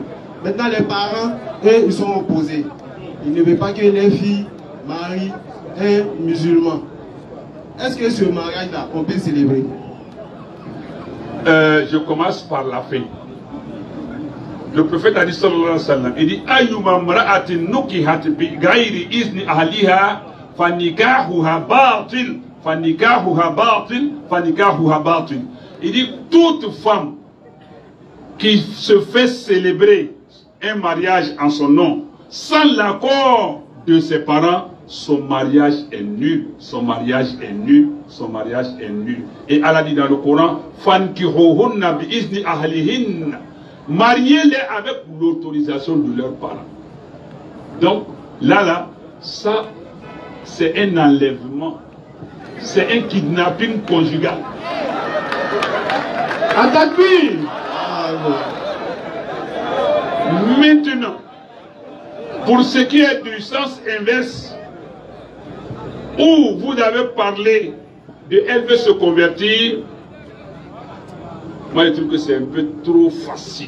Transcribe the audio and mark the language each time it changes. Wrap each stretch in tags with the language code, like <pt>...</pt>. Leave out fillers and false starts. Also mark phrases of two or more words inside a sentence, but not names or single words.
<fr>Maintenant, les parents, eux, ils sont opposés. Ils ne veulent pas que les filles marient un musulman. Est-ce que ce mariage-là, on peut célébrer? Je commence par la fin. Le prophète a dit</fr> <ar>صلى الله عليه وسلم,</ar> <fr>il dit</fr> <ar>أيما امرأة نكحت بغير إذن أهلها فنكاحها باطل فنكاحها باطل فنكاحها باطل.</ar> <fr>Il dit toute femme qui se fait célébrer un mariage en son nom sans l'accord de ses parents, son mariage est nul, son mariage est nul, son mariage est nul. Et Allah dit dans le Coran,</fr> <ar>فانكحوهن بإذن أهلهن,</ar> <fr>mariez-les avec l'autorisation de leurs parents. Donc, là, ça, c'est un enlèvement. C'est un kidnapping conjugal. Attaque-lui! Maintenant, pour ce qui est du sens inverse, où vous avez parlé de elle veut se convertir, moi je trouve que c'est un peu trop facile.</fr>